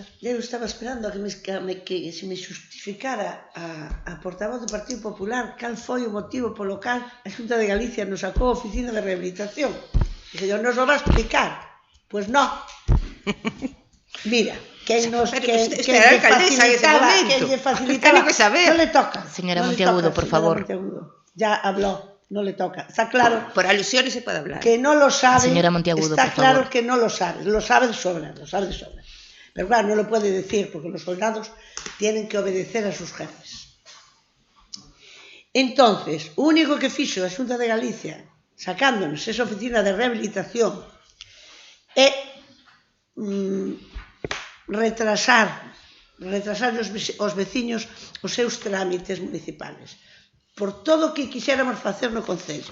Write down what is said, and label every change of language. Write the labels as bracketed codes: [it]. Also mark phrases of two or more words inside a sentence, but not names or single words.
[gl] Eu estaba esperando a que se me justificara a portavoz do Partido Popular cal foi o motivo polo cal a Xunta de Galicia nos sacou a Oficina de Rehabilitación. Dixe, eu non os vai explicar. Pois non. Mira, quen nos facilitaba, non le toca. [es] Señora Monteagudo, por favor. Ya habló, no le toca. Está claro. Por alusiones se puede hablar. Que no lo sabe. Señora Monteagudo, está por claro favor. que no lo sabe de sobra, Pero claro, no lo puede decir porque los soldados tienen que obedecer a sus jefes. Entonces, [gl] o único que fixo a Xunta de Galicia sacándonos esa oficina de rehabilitación é retrasar os veciños os seus trámites municipales por todo o que quixéramos facer no Concello.